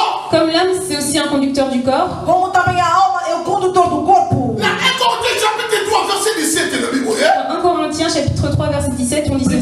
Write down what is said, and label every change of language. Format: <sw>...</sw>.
<fr>Comme l'âme, c'est aussi un conducteur du corps.</fr> <pt>Como também a alma é o condutor do corpo.</pt> <fr>Dans 1 Corinthiens chapitre 3 verset 17, le Bible, Dans 1 Corinthiens chapitre 3 verset 17, on dit ceci.</fr>